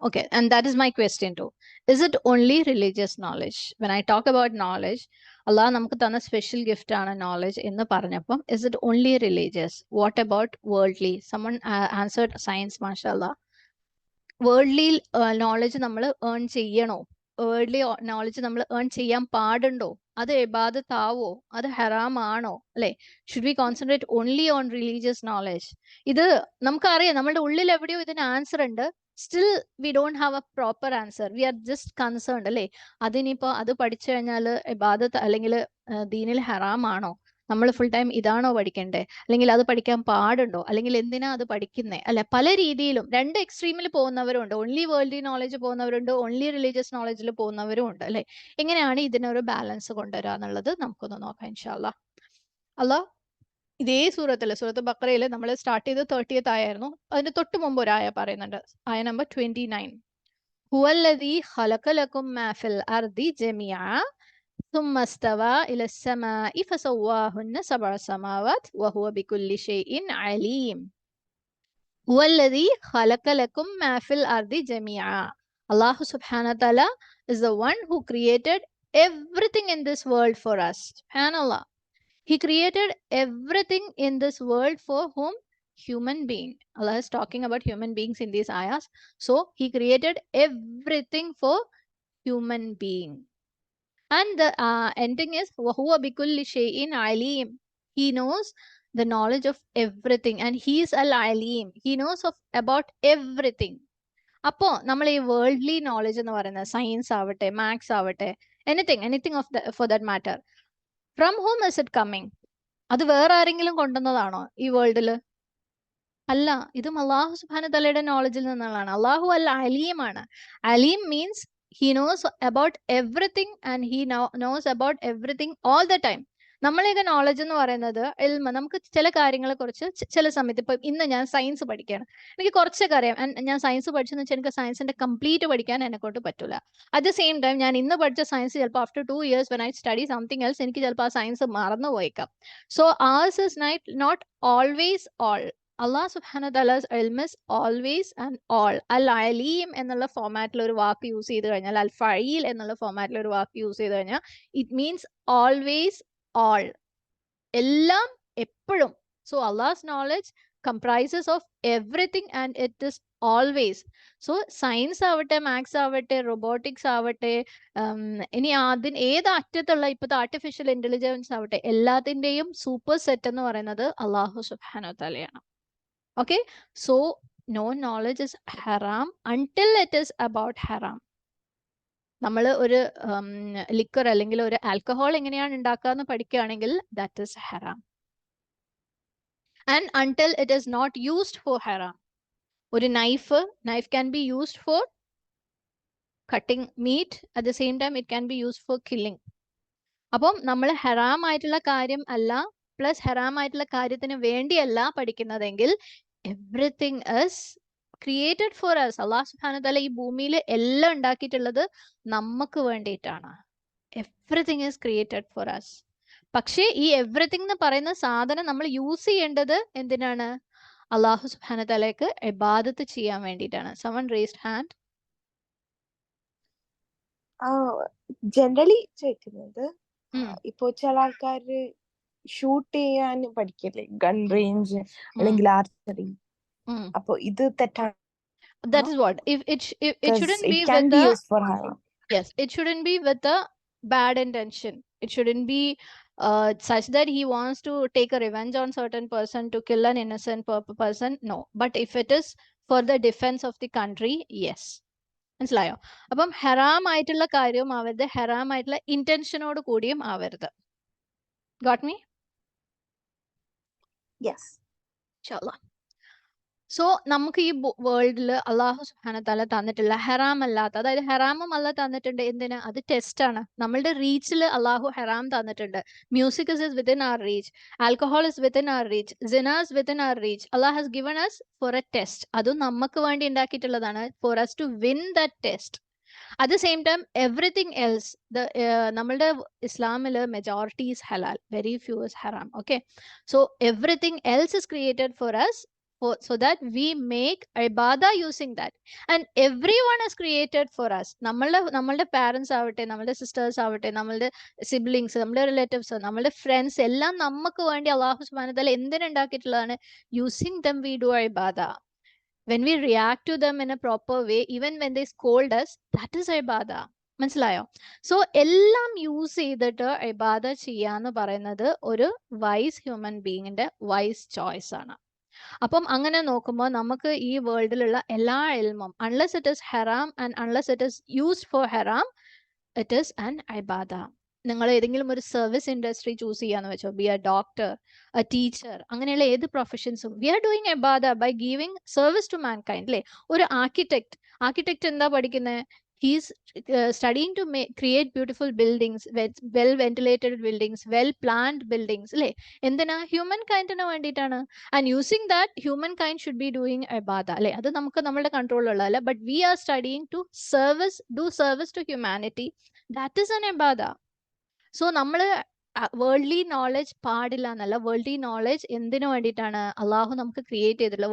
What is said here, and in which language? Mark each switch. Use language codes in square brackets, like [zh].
[en] Okay, and that is my question too. Is it only religious knowledge? When I talk about knowledge, [ml] Allah namukku thanna [en] special gift [ml] aanu [en] knowledge [ml] ennu paranjappam, [en] is it only religious? What about worldly? Someone answered science, mashallah. [ml] Worldly knowledge നമ്മൾ earn ചെയ്യണോ? Worldly knowledge നമ്മൾ earn ചെയ്യാൻ പാടുണ്ടോ? അത് ഇബാദത്താവോ? അത് ഹറാമാണോ? അല്ലെ? [en] Should we concentrate only on religious knowledge? [ml] ഇത് നമുക്കറിയാം, നമ്മുടെ ഉള്ളിൽ എവിടെയോ ഇതിന് ആൻസർ ഉണ്ട്. [en] Still we don't have a proper answer. We are just concerned, [ml] അല്ലേ? അതിനിപ്പോ അത് പഠിച്ചു കഴിഞ്ഞാൽ ഇബാദത്ത് അല്ലെങ്കിൽ ദീനിൽ ഹറാമാണോ? നമ്മൾ ഫുൾ ടൈം ഇതാണോ പഠിക്കണ്ടേ? അല്ലെങ്കിൽ അത് പഠിക്കാൻ പാടുണ്ടോ? അല്ലെങ്കിൽ എന്തിനാ അത് പഠിക്കുന്നേ? അല്ലെ? പല രീതിയിലും രണ്ട് എക്സ്ട്രീമിൽ പോകുന്നവരുണ്ട്. ഓൺലി വേൾഡ്ലി നോളജ് പോകുന്നവരുണ്ട്, ഓൺലി റിലീജിയസ് നോളജിൽ പോകുന്നവരും ഉണ്ട്, അല്ലെ? എങ്ങനെയാണ് ഇതിനൊരു ബാലൻസ് കൊണ്ടുവരിക എന്നുള്ളത് നമുക്കൊന്ന് നോക്കാം ഇൻഷാല്ലാ. അല്ലാ ഇതേ സൂറത്ത് ബഖറയിൽ നമ്മൾ സ്റ്റാർട്ട് ചെയ്ത് 30th ആയായിരുന്നു. അതിന് തൊട്ട് മുമ്പ് ഒരു ആയ പറയുന്നുണ്ട്, ആയ നമ്പർ 29. ഹുവല്ലദീ ഖലഖ ലക്കും മാ ഫിൽ അർദി ജമീഅ [ar] ثم استوى إلى السماء فسواهن 7 سماوات وهو بكل شيء عليم. هو الذي خلق لكم ما في الأرض جميعا. [en] Allah subhanahu wa ta'ala is the one who created everything in this world for us. Subhanallah. He created everything in this world for whom? Human being. Allah is talking about human beings in these ayahs. So he created everything for human being. And the ending is [ar] وَهُوَ بِكُلِّ شَيْءٍ عَلِيمٌ. [en] He knows the knowledge of everything, and he is al-alim. He knows about everything. [ml] അപ്പോൾ നമ്മൾ ഈ worldly knowledge എന്ന് പറയുന്നത് science ആവട്ടെ, maths ആവട്ടെ, [en] Anything for that matter, from home is it coming? [ml] അത് വേറെ ആരെങ്കിലും കൊണ്ടുവന്നതാണോ ഈ വേൾഡിൽ? അല്ല, ഇതും അള്ളാഹു സുബ്ഹാനഹു തആലയുടെ നോളജിൽ നിന്നുള്ളതാണ്. [en] അള്ളാഹു അൽ അലീമാണ്. അലീം means he knows about everything, and he knows about everything all the time. [ml] നമ്മളെയൊക്കെ നോളജ് എന്ന് പറയുന്നത് ഇൽമ. നമുക്ക് ചില കാര്യങ്ങളെ കുറിച്ച് ചില സമയത്ത്, ഇപ്പൊ ഇന്ന് ഞാൻ സയൻസ് പഠിക്കുകയാണ്, എനിക്ക് കുറച്ചൊക്കെ അറിയാം. ഞാൻ സയൻസ് പഠിച്ചെന്ന് വെച്ചാൽ എനിക്ക് സയൻസിന്റെ കംപ്ലീറ്റ് പഠിക്കാൻ എന്നെ കൊണ്ട് പറ്റില്ല. അറ്റ് ദ സെയിം ടൈം ഞാൻ ഇന്ന് പഠിച്ച സയൻസ് ചിലപ്പോൾ [en] after 2 years when I study something else, [ml] എനിക്ക് ചിലപ്പോൾ ആ സയൻസ് മറന്നു പോയേക്കാം. [en] So ours is not always all. Allah subhanahu wa ta'ala's ilm is always and all. [ml] Al-alim എന്നുള്ള ഫോമാറ്റിൽ ഒരു വാക്ക് യൂസ് ചെയ്ത് കഴിഞ്ഞാൽ, അൽ-ഫഈൽ എന്നുള്ള ഫോമാറ്റിൽ ഒരു വാക്ക് യൂസ് ചെയ്ത് കഴിഞ്ഞാൽ, [en] It means always all. [ml] എല്ലാം എപ്പോഴും. [en] So Allah's knowledge comprises of everything and it is always. [ml] So science ആവട്ടെ, മാത്സ് ആവട്ടെ, റോബോട്ടിക്സ് ആവട്ടെ, ഇനി അതിന് ഏത് അറ്റത്തുള്ള ഇപ്പോഴത്തെ ആർട്ടിഫിഷ്യൽ ഇന്റലിജൻസ് ആവട്ടെ, എല്ലാത്തിന്റെയും സൂപ്പർ സെറ്റ് എന്ന് പറയുന്നത് അള്ളാഹു സുബ്ഹാനഹു വ തആലയാണ്. [en] Okay, so no knowledge is haram until it is about haram. [ml] നമ്മൾ ഒരു ലിക്വർ അല്ലെങ്കിൽ ഒരു ആൽക്കഹോൾ എങ്ങനെയാണ് ഉണ്ടാക്കാന്ന് പഠിക്കുകയാണെങ്കിൽ [en] that is haram. And until it is not used for haram. ഒരു knife can be used for cutting meat, at the same time it can be used for killing. [ml] അപ്പം നമ്മൾ ഹറാം ആയിട്ടുള്ള കാര്യം അല്ല, പ്ലസ് ഹറാം ആയിട്ടുള്ള കാര്യത്തിന് വേണ്ടിയല്ല പഠിക്കുന്നതെങ്കിൽ, [en] Everything is created for us. [ml] അല്ലാഹു സുബ്ഹാനഹു തആല ഈ ഭൂമിയിൽ എല്ലാം ഉണ്ടാക്കിയിട്ടുള്ളത് നമുക്ക് വേണ്ടിയിട്ടാണ്. [en] Everything is created for us. [ml] പക്ഷേ ഈ എവ്രിതിങ് എന്ന് പറയുന്ന സാധനം നമ്മൾ യൂസ് ചെയ്യേണ്ടത് എന്തിനാണ്? അല്ലാഹു സുബ്ഹാനഹു തആലയ്ക്ക് ഇബാദത്ത് ചെയ്യാൻ വേണ്ടിയിട്ടാണ്. [en] someone raised hand. [ml] ജനറലി ചോദിക്കുന്നത്, ഇപ്പോ ചില ആൾക്കാര് ഷൂട്ട് ചെയ്യാൻ പഠിക്കില്ലേ, ഗൺ റേഞ്ച് അല്ലെങ്കിൽ ആർച്ചറി, അപ്പൊ ഇത് തെറ്റാണ്? [en] That is what it shouldn't be can with be the used for haram. Yes, it shouldn't be with a bad intention. It shouldn't be such that he wants to take a revenge on certain person to kill an innocent person. No, but if it is for the defense of the country, yes. [ml] മനസ്സിലായോ? അപ്പം ഹറാം ആയിട്ടുള്ള കാര്യവും ആവരുത്, ഹറാം ആയിട്ടുള്ള ഇന്റൻഷനോട് കൂടിയും ആവരുത്. [en] Got me? Yes. Inshallah. [ml] So നമുക്ക് ഈ വേൾഡിൽ അള്ളാഹു സുബ്ഹാനഹു തആല തന്നിട്ടുള്ള ഹറാം അല്ലാത്ത, അതായത് ഹറാമും അല്ല തന്നിട്ടുണ്ട്. എന്തിന്? അത് ടെസ്റ്റ് ആണ്. നമ്മളുടെ റീച്ചിൽ അള്ളാഹു ഹറാം തന്നിട്ടുണ്ട്. [en] Music is within our reach, alcohol is within our reach, സിന is within our reach. അള്ളാഹു has given us for a test. [ml] അതും നമുക്ക് വേണ്ടി ഉണ്ടാക്കിയിട്ടുള്ളതാണ്, [en] For us to win that test. At the same time everything else, [ml] നമ്മളുടെ ഇസ്ലാമിൽ [en] Majority is ഹലാൽ, very few is ഹറാം. Okay, so everything else is created for us so that we make ibadah using that, and everyone is created for us. [ml] നമ്മളുടെ parents ആവട്ടെ, നമ്മളുടെ sisters ആവട്ടെ, നമ്മളുടെ siblings, നമ്മളുടെ relatives, നമ്മളുടെ friends എല്ലാം നമുക്ക് വേണ്ടി അല്ലാഹു സുബ്ഹാനഹു വ തആല എന്തിനുണ്ടാക്കിയിട്ടുള്ളതാണ്? [en] Using them we do ibadah. When we react to them in a proper way, even when they scold us, that is ibadah. [ml] മനസ്സിലായോ? സോ എല്ലാം യൂസ് ചെയ്തിട്ട് ഇബാദ ചെയ്യാന്ന് പറയുന്നത് ഒരു വൈസ് ഹ്യൂമൻ ബീയിങ്ങിന്റെ വൈസ് ചോയ്സ് ആണ്. അപ്പം അങ്ങനെ നോക്കുമ്പോൾ നമുക്ക് ഈ വേൾഡിലുള്ള എല്ലാ ഇൽമും, [en] Unless it is ഹറാം and unless it is used for ഹറാം, it is an ഇബാദ. [ml] നിങ്ങൾ ഏതെങ്കിലും ഒരു സർവീസ് ഇൻഡസ്ട്രി ചൂസ് ചെയ്യാന്ന് വെച്ചോ, B A doctor, A teacher, അങ്ങനെയുള്ള ഏത് പ്രൊഫഷൻസും [en] we are doing ഇബാദ by giving service to mankind [ml] അല്ലേ? ഒരു ആർക്കിടെക്ട് എന്താ പഠിക്കുന്നത്? [en] He's studying to create beautiful buildings, well ventilated buildings, well planned buildings, [ml] അല്ലേ? എന്തിനാ? ഹ്യൂമൻ കൈൻഡിന് വേണ്ടിയിട്ടാണ്. [en] And using that human kind should be doing ഇബാദ, അല്ലേ? [ml] അത് നമുക്ക് നമ്മുടെ കൺട്രോളിലുള്ളതല്ല, [en] But we are studying to do service to humanity. That is an ഇബാദ. [ml] So നമ്മൾ worldly knowledge പാടില്ല എന്നല്ല. വേൾഡ്ലി നോളജ് എന്തിനു വേണ്ടിയിട്ടാണ് അള്ളാഹു നമുക്ക് ക്രിയേറ്റ് ചെയ്തിട്ടുള്ളത്?